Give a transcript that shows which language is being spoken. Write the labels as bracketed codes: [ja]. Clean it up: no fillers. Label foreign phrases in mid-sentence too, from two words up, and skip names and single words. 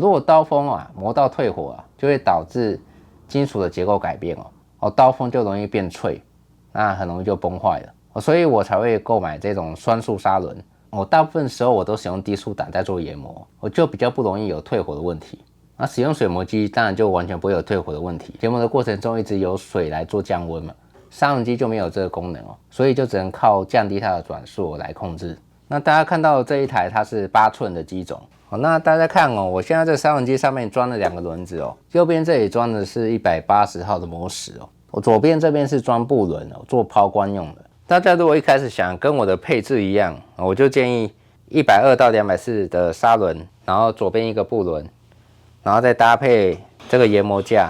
[zh] 如果刀鋒磨到退火就會導致金屬的結構改變哦，刀鋒就容易變脆，那很容易就崩壞了。所以我才會購買這種雙束砂輪。大部分時候我都使用低速膽在做研磨，我就比較不容易有退火的問題。那使用水磨機當然就完全不會有退火的問題，研磨的過程中一直有水來做降溫嘛，砂輪機就沒有這個功能所以就只能靠降低它的轉速來控制。那大家看到这一台它是8寸的機種，那大家看我現在這砂輪機上面裝了2個輪子右邊這裡裝的是180號的磨石我左邊這邊是裝布輪做拋光用的。大家如果一開始想跟我的配置一樣，我就建議120到240的砂輪，然後左邊一個布輪，然後再搭配這個研磨架。